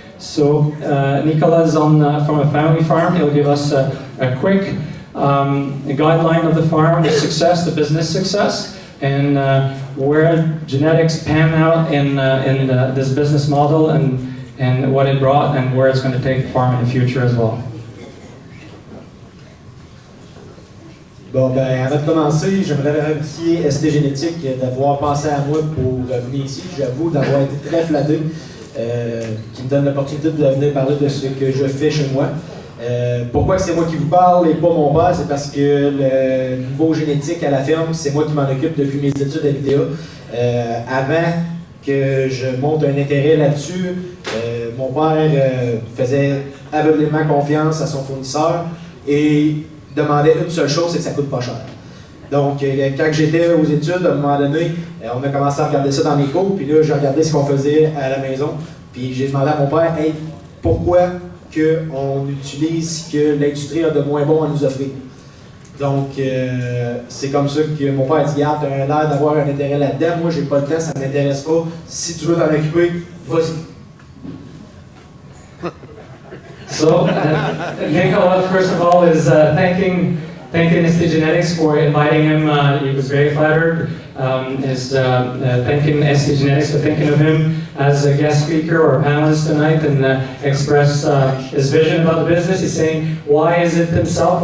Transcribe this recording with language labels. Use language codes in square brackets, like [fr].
[en] So, Nicolas is from a family farm. He'll give us a quick guideline of the farm, the success, the business success, and where genetics pan out in this business model and what it brought and where it's going to take the farm in the future as well. [fr] Bon, ben, avant de commencer, j'aimerais remercier STgenetics d'avoir pensé à moi pour venir ici. J'avoue d'avoir été très flatté. qui me donne l'opportunité de venir parler de ce que je fais chez moi. Pourquoi c'est moi qui vous parle et pas mon père? C'est parce que le niveau génétique à la ferme, c'est moi qui m'en occupe depuis mes études à l'ITA. Avant que je monte un intérêt là-dessus, mon père faisait aveuglément confiance à son fournisseur et demandait une seule chose, c'est que ça coûte pas cher. Donc, quand j'étais aux études, à un moment donné, on a commencé à regarder ça dans mes cours, puis là, j'ai regardé ce qu'on faisait à la maison, puis j'ai demandé à mon père, hey, pourquoi qu'on utilise ce que l'industrie a de moins bon à nous offrir? Donc, c'est comme ça que mon père a dit, regarde, tu as l'air d'avoir un intérêt là-dedans, moi, j'ai pas le temps, ça ne m'intéresse pas. Si tu veux t'en occuper, vas-y. [en] So, Nicola, first of all, is thanking STgenetics for inviting him. He was very flattered. Thanking STgenetics for thinking of him as a guest speaker or panelist tonight and express his vision about the business. He's saying, why is it himself?